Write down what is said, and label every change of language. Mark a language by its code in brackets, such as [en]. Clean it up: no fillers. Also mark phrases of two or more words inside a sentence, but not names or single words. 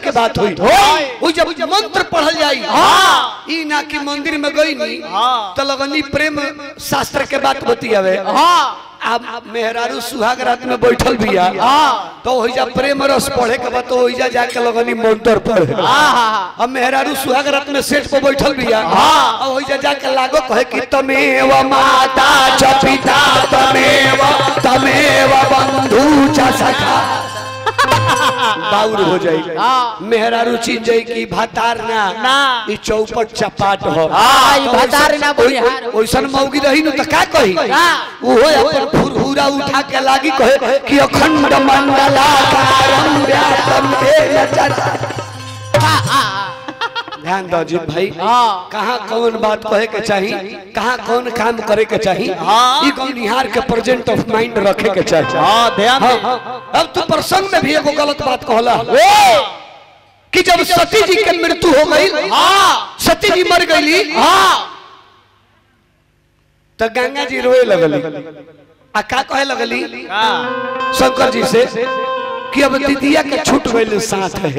[bho] के बात हुई वो जब मंत्र पढ़ल जाई ई ना कि मंदिर में गई नहीं तो लगनी प्रेम शास्त्र के बात बतियावे अब मेहरारू सुहाग रात में बैठल बिया तो ओहिजा प्रेम रस पढ़े के बाद तो ओहिजा जाके लगनी मंत्र पढ़े अब मेहरारू सुहाग रात में सेठ पे बैठल बिया अब ओहिजा जाके लागो कहे कि [sa] तमेव माता च पिता तमेव बंधु च सखा [bho] बाउर हो जाई हाँ। मेहरारू चीज जाई की भातार ना ई चौपट चपाट हो हाँ, ई भातार ना बुझिहार हो। ओइसन मौगी रही न त का कही ओहो अपन फुरहुरा उठा के लागी कहे कि [sa] अखंड मंडलाकारं व्याप्तं येन चराचरं। [bho] ध्यान दो जी भाई कहाँ कौन बात कहे के चाहिए कहाँ कौन काम करे के चाहिए ई गौनिहार के [en] present of mind [bho] रखे के चाहिए। हाँ ध्यान दे। अब तू प्रसंग में भी एगो गलत बात कहला कि जब सती जी के मृत्यु हो गई सती जी मर गई तो गंगा जी रोए लगली आ का कहे लगली शंकर जी से कि अब दीदिया के छूट गई साथ है।